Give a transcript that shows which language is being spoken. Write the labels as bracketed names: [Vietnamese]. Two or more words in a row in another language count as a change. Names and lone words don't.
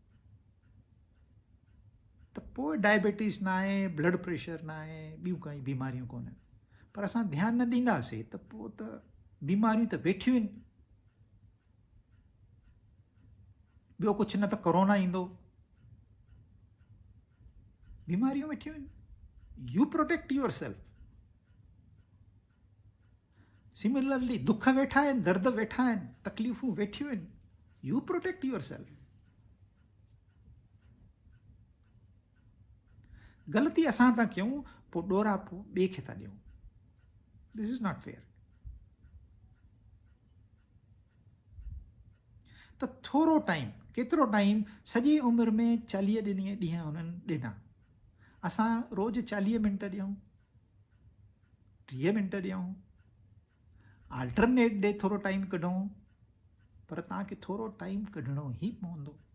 [Sindhi] त पोइ डायबिटीज़ न आहे, [English] blood pressure [Sindhi] न आहे, ॿियूं काई बीमारियूं कोन, पर असां ध्यानु न ॾींदासीं त पोइ त बीमारियूं त वेठियूं आहिनि। ॿियो कुझु न त कोरोना ईंदो, बीमारियूं वेठियूं आहिनि। [English] You protect yourself. [Sindhi] सिमिलरली दुख वेठा आहिनि, दर्द वेठा आहिनि, तकलीफ़ूं वेठियूं आहिनि, [English] You protect yourself. [Sindhi] ग़लती असां था कयूं, पोइ ॾोरा पोइ ॿिए खे था ॾियूं, [English] This is not fair. [Sindhi] त थोरो टाइम, केतिरो टाइम, सॼी उमिरि में 40 ॾींहं हुननि ॾिना, असां रोज़ु 40 मिंट ॾियूं, 30 मिंट ॾियूं, [English] alternate day [Sindhi] थोरो टाइम कढूं, पर तव्हांखे थोरो टाइम कढणो ई पवंदो।